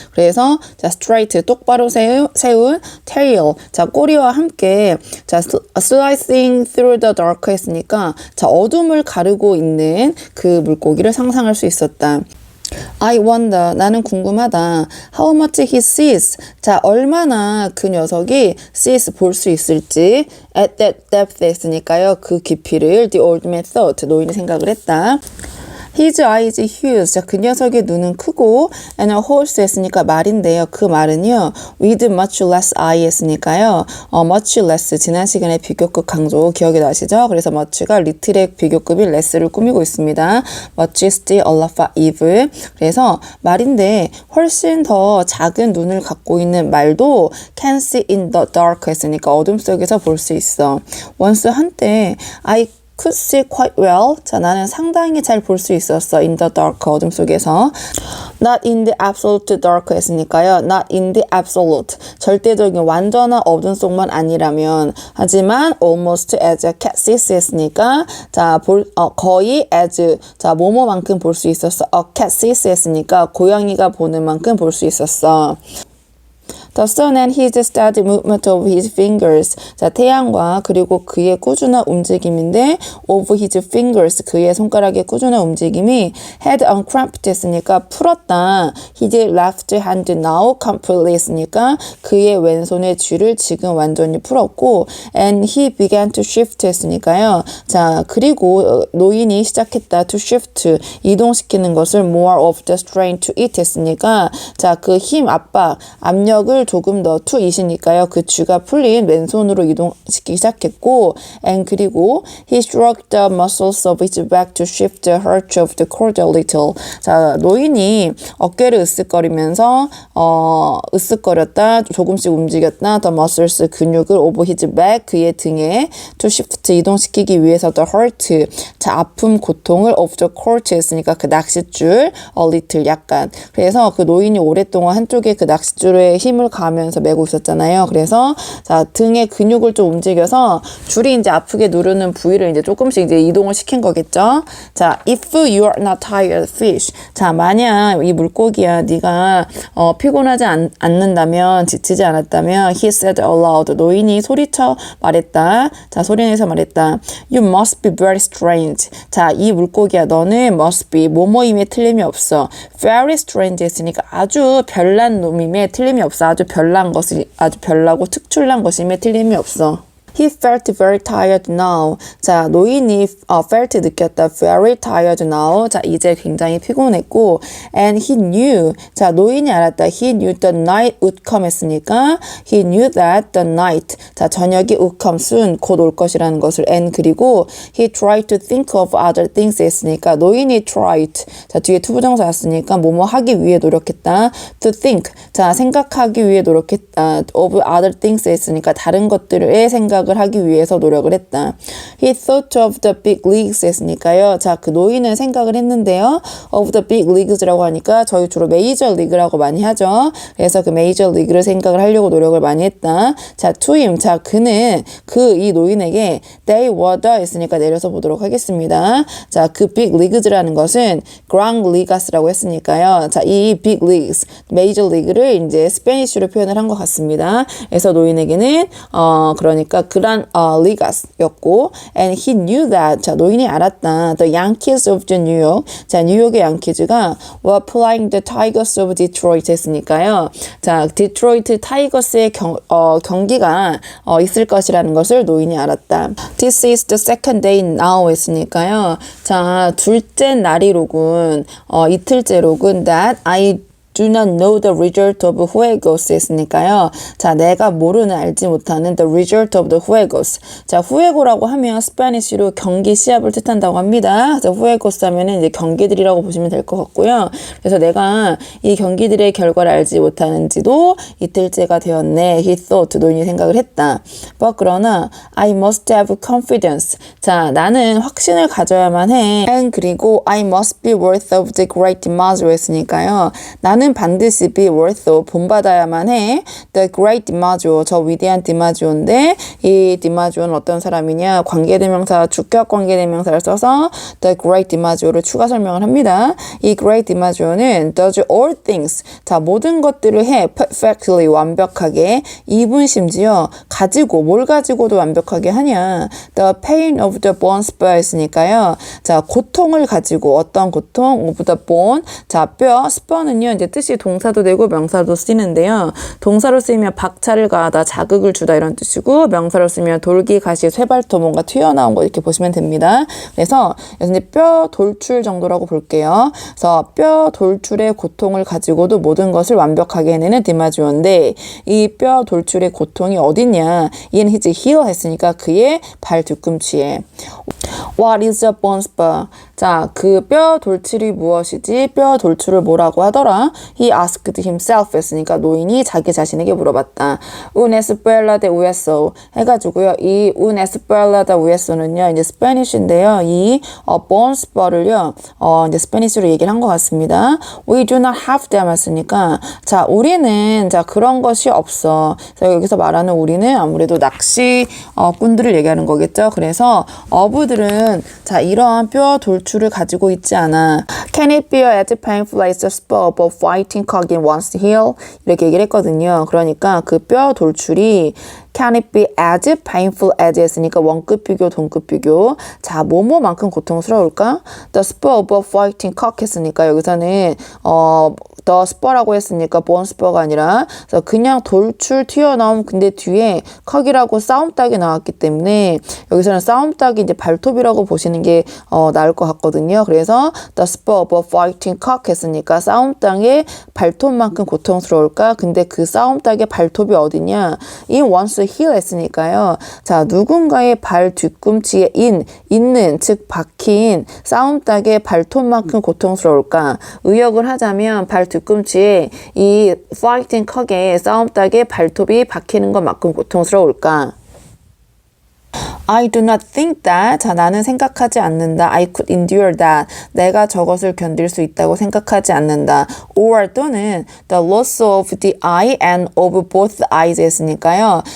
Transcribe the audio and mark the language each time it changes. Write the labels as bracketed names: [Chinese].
[Korean] 그래서 자 straight 똑바로 세운 tail 자 꼬리와 함께 자 [English] slicing through the dark [Korean] 했으니까 자 어둠을 가르고 있는 그 물고기를 상상할 수 있었다. [English] I wonder, [Korean] 나는 궁금하다. [English] How much he sees. [Korean] 자, 얼마나 그 녀석이 [English] sees [Korean] 볼 수 있을지. [English] At that depth 했으니까요. [Korean] 그 깊이를 [English] the old man thought. [Korean] 노인이 생각을 했다. [English] His eyes huge. [Korean] 자, 그 녀석의 눈은 크고 [English] and a horse [Korean] 했으니까 말인데요. 그 말은요. [English] with much less eye 했으니까요. much less. [Korean] 지난 시간에 비교급 강조 기억이 나시죠? 그래서 much가 little의 비교급이 less를 꾸미고 있습니다. [English] much still a lot evil. [Korean] 그래서 말인데 훨씬 더 작은 눈을 갖고 있는 말도 [English] can see in the dark [Korean] 했으니까 어둠 속에서 볼 수 있어. [English] once [Korean] 한때 [English] I could see quite well. [Korean] 자, 나는 상당히 잘 볼 수 있었어. [English] in the dark, [Korean] 어둠 속에서. [English] Not in the absolute dark 했으니까요. Not in the absolute. [Korean] 절대적인 완전한 어둠 속만 아니라면. 하지만 [English] almost as a cat sees [Korean] 했으니까 자, 거의 as 자, 뭐뭐만큼 볼 수 있었어. [English] A cat sees [Korean] 했으니까 고양이가 보는 만큼 볼 수 있었어. [English] The sun and his steady movement of his fingers. [Korean] 자, 태양과 그리고 그의 꾸준한 움직임인데 [English] of his fingers. [Korean] 그의 손가락의 꾸준한 움직임이 [English] had uncramped [Korean] 했으니까 풀었다. [English] His left hand now completely [Korean] 했으니까 그의 왼손의 쥐를 지금 완전히 풀었고 [English] and he began to shift [Korean] 했으니까요. 자, 그리고 노인이 시작했다. [English] to shift. [Korean] 이동시키는 것을 [English] more of the strain to it [Korean] 했으니까 자, 그 힘, 압박, 압력을 근육을 조금 더 [English] to it [Korean] 이니까요. 그 쥐가 풀린 왼손으로 이동시키기 시작했고 [English] and 그리고 he stroked the muscles of his back to shift the arch of the cord a little. [Korean] 자, 노인이 어깨를 으쓱거리면서 으쓱거렸다, 조금씩 움직였다. [English] The muscles [Korean] 근육을 [English] over his back [Korean] 그의 등에 [English] to shift [Korean] 이동시키기 위해서 [English] the hurt [Korean] 자 아픔 고통을 [English] of the cord 했으니까 [Korean] 그 낚싯줄 [English] a little [Korean] 약간. 그래서 그 노인이 오랫동안 한쪽에 그 낚싯줄에 힘을 가하면서 메고 있었잖아요. 그래서 자 등의 근육을 좀 움직여서 줄이 이제 아프게 누르는 부위를 이제 조금씩 이제 이동을 시킨 거겠죠. [English] 자, if you are not tired fish. [Korean] 자, 만약 이 물고기야 네가 피곤하지 않는다면 지치지 않았다면 [English] he said aloud. [Korean] 노인이 소리쳐 말했다. 자, 소리내서 말했다. [English] You must be very strange. [Korean] 자, 이 물고기야 너는 [English] must be [Korean] 뭐뭐임에 틀림이 없어. [English] Very strange [Korean] 했으니까 아주 별난 놈임에 틀림이 없어. 아주 별난 것이 아주 별나고 특출난 것임에 틀림이 없어. [English] He felt very tired now. [Korean] 자, 노인이 felt 느꼈다. [English] Very tired now. [Korean] 자, 이제 굉장히 피곤했고 [English] and he knew. [Korean] 자, 노인이 알았다. [English] He knew the night would come [Korean] 했으니까 [English] he knew that the night. 자, 저녁이 would come soon. 곧 올 것이라는 것을 and 그리고 he tried to think of other things 했으니까 노인이 tried. [Korean] 자, 뒤에 투부정사 왔으니까 뭐뭐 하기 위해 노력했다. [English] To think. [Korean] 자, 생각하기 위해 노력했다. [English] Of other things [Korean] 했으니까 다른 것들의 생각을 하기 위해서 노력을 했다. [English] He thought of the big leagues 했으니까요. [Korean] 자, 그 노인은 생각을 했는데요. Of the big leagues라고 하니까 저희 주로 메이저 리그라고 많이 하죠. 그래서 그 메이저 리그를 생각을 하려고 노력을 많이 했다. [English] 자, to him. [Korean] 자, 그는 이 노인에게 [English] they were the [Korean] 했으니까 내려서 보도록 하겠습니다. 자, 그 big leagues라는 것은 grand ligas라고 했으니까요. 자, 이 big leagues, 메이저 리그를 이제 스페니쉬로 표현을 한 것 같습니다. 그래서 노인에게는 그러니까 그란 리가스였고 [English] and he knew that. [Korean] 자, 노인이 알았다. [English] The Yankees of the New York. 자, [Korean] 뉴욕의 양키즈가 [English] were playing the Tigers of Detroit 했으니까요. [Korean] 자, 디트로이트 타이거스의 경기가 있을 것이라는 것을 노인이 알았다. [English] This is the second day now 했으니까요. [Korean] 자, 둘째 날이로군. 이틀째로군. [English] That I do not know the result of [Spanish] juegos [English] 했으니까요. [Korean] 자, 내가 모르는 알지 못하는 [English] the result of the juegos. [Korean] 자, 후에고라고 하면 스페니쉬로 경기 시합을 뜻한다고 합니다. 자, 후에고스 하면은 이제 경기들이라고 보시면 될 것 같고요. 그래서 내가 이 경기들의 결과를 알지 못하는지도 이틀째가 되었네. [English] He thought. [Korean] 노인이 생각을 했다. [English] But 그러나 I must have confidence. [Korean] 자, 나는 확신을 가져야만 해. [English] And [Korean] 그리고 [English] I must be worth of the great DiMaggio 했으니까요. [Korean] 나는 반드시 [English] be worth [Korean] 본받아야만 해. [English] The great DiMaggio. [Korean] 저 위대한 디마지오인데 이 디마지오는 어떤 사람이냐. 관계대명사, 주격 관계대명사를 써서 the great DiMaggio를 추가 설명을 합니다. 이 great DiMaggio는 [English] does all things. [Korean] 자, 모든 것들을 해. [English] perfectly. [Korean] 완벽하게. even 심지어 가지고 뭘 가지고도 완벽하게 하냐. The pain of the bone spur 했으니까요. 자, 고통을 가지고 어떤 고통? of the bone. 자, 뼈. spur는요. 이제 뜻이 동사도 되고 명사도 쓰이는데요. 동사로 쓰이면 박차를 가하다, 자극을 주다 이런 뜻이고 명사로 쓰면 돌기, 가시, 쇠발톱 뭔가 튀어나온 거 이렇게 보시면 됩니다. 그래서 이제 뼈 돌출 정도라고 볼게요. 그래서 뼈 돌출의 고통을 가지고도 모든 것을 완벽하게 해내는 디마지오인데 이 뼈 돌출의 고통이 어딨냐? [English] in his heel [Korean] 했으니까 그의 발 뒤꿈치에. [English] What is a bone spur? [Korean] 자, 그 뼈 돌출이 무엇이지? 뼈 돌출을 뭐라고 하더라? [English] He asked himself [Korean] 했으니까 노인이 자기 자신에게 물어봤다. [Spanish] Un espalda de hueso 해가지고요. [Korean] 이 un espalda de hueso는요, 이제 스페니쉬인데요. 이 bone spur를요, 이제 스페니쉬로 얘기를 한 것 같습니다. [English] We do not have them 했으니까, [Korean] 자, 우리는 자 그런 것이 없어. 그래서 여기서 말하는 우리는 아무래도 낚시 꾼들을 얘기하는 거겠죠. 그래서 어부들은 자 이러한 뼈 돌출을 가지고 있지 않아. [English] Can it be as painful as the spur of a fighting cock in one's heel? [Korean] 이렇게 얘기를 했거든요. 그러니까 그 뼈 돌출이 [English] Can it be as painful as 했으니까 [Korean] 원급 비교, 동급 비교. 자, 뭐뭐만큼 고통스러울까? [English] The spur of a fighting cock [Korean] 했으니까 여기서는 the spur라고 했으니까 bone spur가 아니라 그냥 돌출 튀어나옴 근데 뒤에 컵이라고 싸움닭이 나왔기 때문에 여기서는 싸움닭이 이제 발톱이라고 보시는 게 나을 것 같거든요. 그래서 [English] the spur of a fighting cock [Korean] 했으니까 싸움닭의 발톱만큼 고통스러울까? 근데 그 싸움닭의 발톱이 어디냐? [English] in one's heel [Korean] 했으니까요. 자, 누군가의 발 뒤꿈치에 있는 즉 박힌 싸움닭의 발톱만큼 고통스러울까? 의역을 하자면 발 뒤꿈치에 이 fighting cock의 싸움닭의 발톱이 박히는 것만큼 고통스러울까? [English] I do not think that. [Korean] 자, 나는 생각하지 않는다. [English] I could endure that. [Korean] 내가 저것을 견딜 수 있다고 생각하지 않는다. [English] Or [Korean] 또는 [English] the loss of the eye and of both eyes 했으니까요.